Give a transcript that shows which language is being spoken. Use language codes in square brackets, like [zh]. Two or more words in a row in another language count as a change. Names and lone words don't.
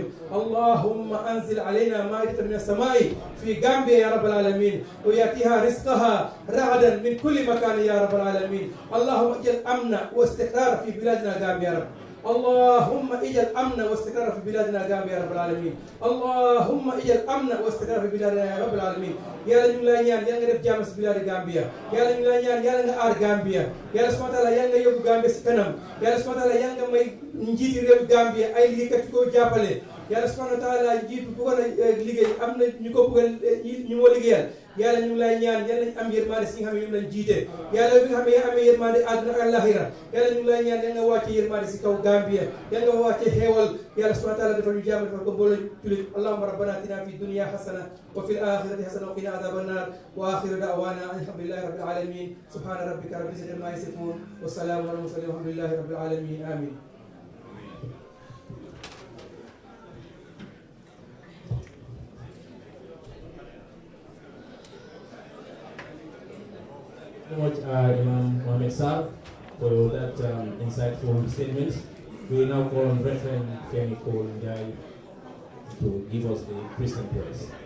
[ar] اللهم أنزل علينا مائدة من السماء في غامبيا يا رب العالمين، ويأتيها رزقها رغدا من كل مكان يا رب العالمين. اللهم اجعل أمن واستقرار في بلادنا غامبيا يا رب. اللهم اجعل امن واستقرار في بلادنا غامبيا يا رب العالمين. اللهم اجعل امن واستقرار في بلادنا يا رب العالمين. [wo] يالا ñu lay ñaan yalla nga def jamm ci biladi Gambia. Yalla ñu lay ñaan yalla nga ar Gambia. Yalla [ar] سبحانه وتعالى [wo] yalla nga yobbu Gambia ci kanam. Yalla [ar] سبحانه وتعالى [wo] yalla nga may njiti rew Gambia ay liggéeykat ko jappalé. Yalla [ar] سبحانه وتعالى [wo] jitu bu ko liggéey amna ñu ko bëggal ñu mo liggéeyal. Yalla ñu lay ñaan yalla ñu am yermane ci nga xam ñu lañ jité. Yalla bi nga xam ya amé yermane aduna ak lahira. Yalla ñu lay ñaan yalla nga wacc yermane ci kaw Gambia. Yalla nga wacc xéewal. Yalla [ar] سبحانه وتعالى [wo] defal ñu jamm defal ko bo lañ julit. [ar] اللهم ربنا آتنا في الدنيا حسنة وفي الآخرة حسنة وقنا عذاب النار. وآخر دعوانا الحمد لله رب العالمين. سبحان ربك رب العزة عما يصفون والسلام على المرسلين والحمد لله رب العالمين. آمين. [en] Thank you very much, Imam Mohammed Sir, for that insightful statement. We now call on Reverend Femi Njai to give us the Christian praise.